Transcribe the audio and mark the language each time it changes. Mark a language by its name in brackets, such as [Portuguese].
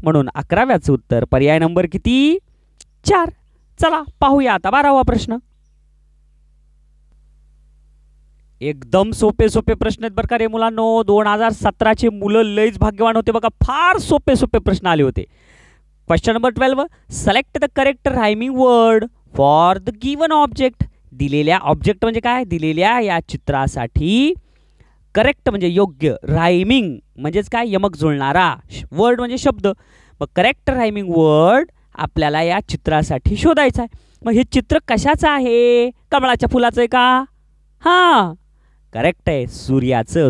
[Marathi] म्हणून 11व्याचं उत्तर पर्याय नंबर किती 4. चला पाहूया आता 12वा प्रश्न. एकदम सोपे सोपे प्रश्न आहेत बरं का रे मुलांनो. 2017चे मुलं लयच भाग्यवान होते बघा. फार सोपे सोपे प्रश्न आले होते. [English] Question number 12 select the correct rhyming word for the given object. [Marathi] दिलेल्या ऑब्जेक्ट म्हणजे काय दिलेल्या या चित्रासाठी करेक्ट म्हणजे योग्य रायमिंग म्हणजेच काय यमक जुळणारा वर्ड म्हणजे शब्द. मग करेक्ट रायमिंग वर्ड आपल्याला या चित्रासाठी शोधायचा आहे. मग हे चित्र कशाचं आहे कमळाच्या फुलाचं आहे का. हां करेक्ट आहे सूर्याचं.